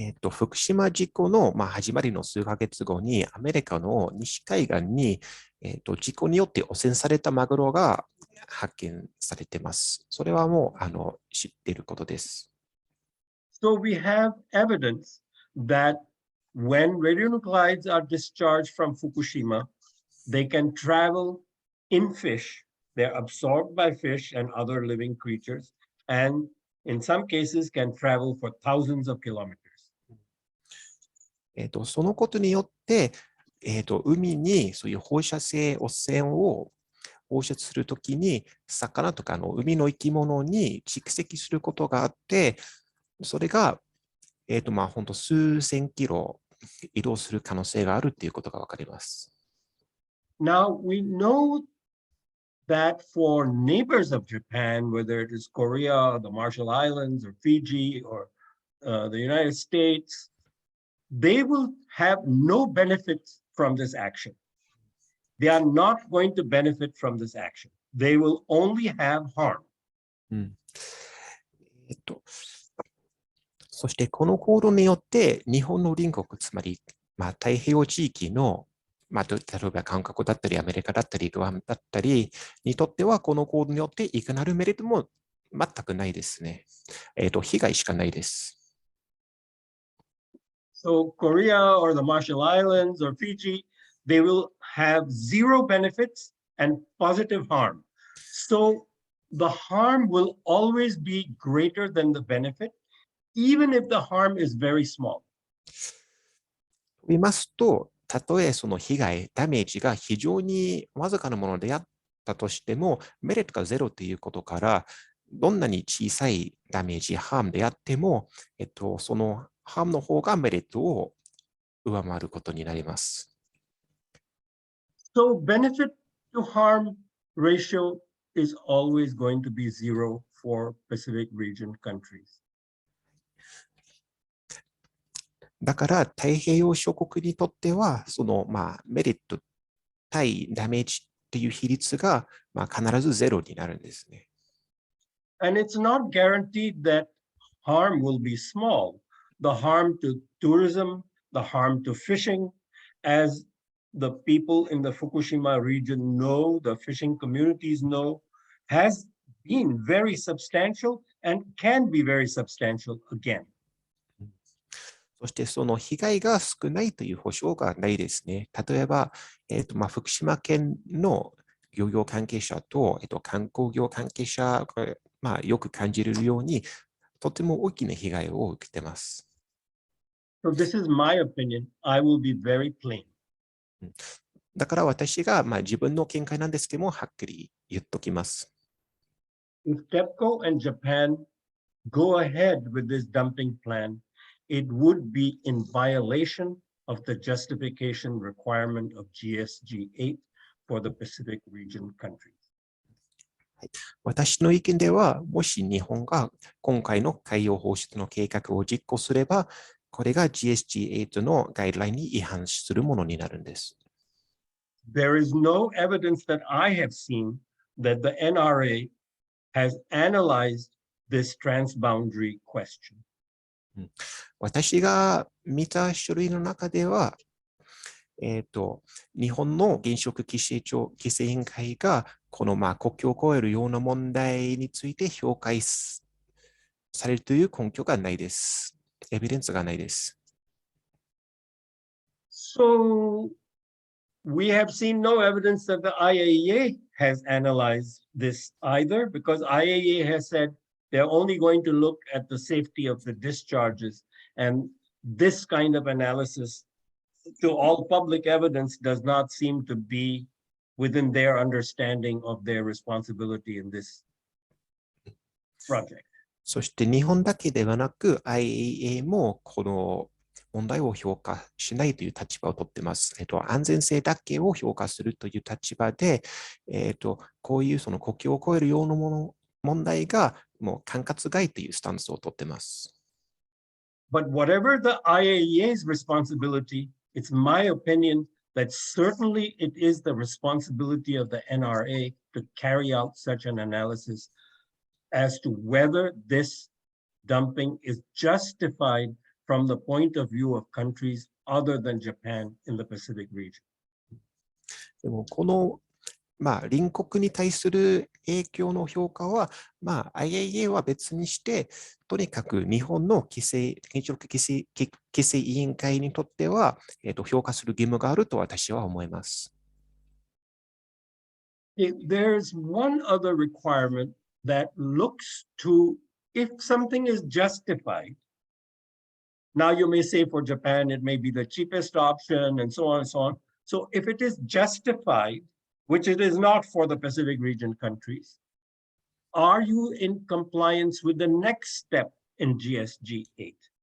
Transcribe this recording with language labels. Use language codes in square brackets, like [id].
[ja] 福島事故の、始まりの数ヶ月後に、アメリカの西海岸に、事故によって汚染されたマグロが発見されています。それはもう知っていることです。 [en] So we have evidence that when radionuclides are discharged from Fukushima, they can travel in fish. They're absorbed by fish and other living creatures, and in some cases can travel for thousands of kilometers. [ja] そのことによって、海にそういう放射性汚染を放出するときに、魚とか海の生き物に蓄積することがあって、それが、本当数千キロ移動する可能性があるということがわかります。 [en] Now we know that for neighbors of Japan, whether it is Korea, the Marshall Islands, or Fiji, or the United States, they will have no benefits from this action. They are not going to benefit from this action. They will only have harm. [ja] そしてこの行動によって日本の隣国、つまり、太平洋地域の、例えば韓国だったりアメリカだったりグアムだったりにとってはこの行動によっていかなるメリットも全くないですね。被害しかないです。 [en] So Korea or the Marshall Islands or Fiji, they will have zero benefits and positive harm. So the harm will always be greater than the benefit, even if the harm is very small. [ja] と言いますと、たとえその被害、ダメージが非常にわずかなものであったとしても、メリットがゼロということから、どんなに小さいダメージ、ハームであっても、そのハームの方がメリットを上回ることになります。 [en] So benefit to harm ratio is always going to be zero for Pacific region countries. [ja] だから太平洋諸国にとっては、そのメリット対ダメージっていう比率が必ずゼロになるんですね。 [en] And it's not guaranteed that harm will be small. The harm to tourism, the harm to fishing, as the people in the Fukushima region know, the fishing communities know, has been very substantial and can be very substantial again. [ja] そしてその被害が少ないという保証がないですね。例えば、福島県の漁業関係者と、観光業関係者が、よく感じるように、とても大きな被害を受けています。 [en] So this is my opinion. I will be very plain. [ja] だから私が、自分の見解なんですけども、はっきり言っときます。 [en] If TEPCO and Japan go ahead with this dumping plan, it would be in violation of the justification requirement of GSG8 for the Pacific region countries. [ja] 私の意見では、もし日本が今回の海洋放出の計画を実行すれば、これが GSG8 のガイドラインに違反するものになるんです。 [en] There is no evidence that I have seen that the NRA has analyzed this transboundary question. [ja] 私が見た書類の中では、日本の原子力規制委員会がこの国境を越えるような問題について評価されるという根拠がないです。エビデンスがないです。 [en] So we have seen no evidence that the IAEA has analyzed this either, because IAEA has said they're only going to look at the safety of the discharges, and this kind of analysis to all public evidence does not seem to be within their understanding of their responsibility in this project. [ja] そして日本だけではなく IAEA もこの問題を評価しないという立場をとっています。安全性だけを評価するという立場で、こういうその国境を越えるような問題がもう管轄外というスタンスをとっています。 [en] But whatever the IAEA's responsibility, it's my opinion that certainly it is the responsibility of the NRA to carry out such an analysis as to whether this dumping is justified from the point of view of countries other than Japan in the Pacific region. [ja] でもこの隣国に対する影響の評価は、IAEA は別にして、とにかく日本の原子力規制委員会にとっては、評価する義務があると私は思います。 [en] There's one other requirement that looks to if something is justified. Now you may say for Japan, it may be the cheapest option and so on and so on. So if it is justified, which it is not for the Pacific region countries, are you in compliance with the next step in GSG 8?